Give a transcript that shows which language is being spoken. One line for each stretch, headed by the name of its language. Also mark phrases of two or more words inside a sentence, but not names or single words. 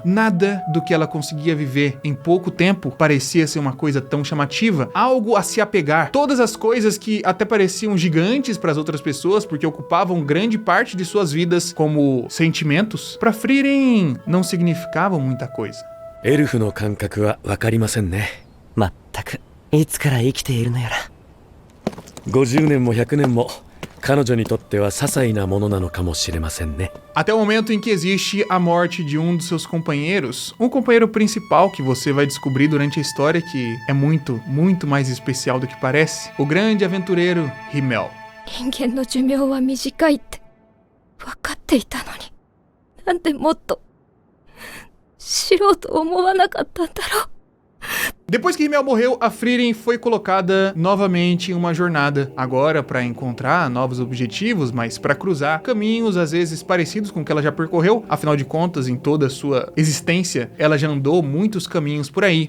Portuguese: Nada do que ela conseguia viver em pouco tempo parecia ser uma coisa tão chamativa, algo a se apegar. Todas as coisas que até pareciam gigantes para as outras pessoas, porque ocupavam grande parte de suas vidas, como sentimentos, para Frieren não significavam muita coisa.
Japanese: エルフの感覚は分かりませんね。まったく、いつから生きているのやら。 50年も100年も彼女にとっては些細なものなのかもしれませんね。
Portuguese: Até o momento em que existe a morte de um dos seus companheiros, um companheiro principal que você vai descobrir durante a história que é muito, muito mais especial do que parece, o grande aventureiro Himmel.
Japanese: 人間の寿命は短いって分かっていたのに、なんでもっと知ろうと思わなかったんだろう。
Portuguese: Depois que Himmel morreu, a Frieren foi colocada novamente em uma jornada, agora para encontrar novos objetivos, mas para cruzar caminhos às vezes parecidos com o que ela já percorreu. Afinal de contas, em toda a sua existência, ela já andou muitos caminhos por aí.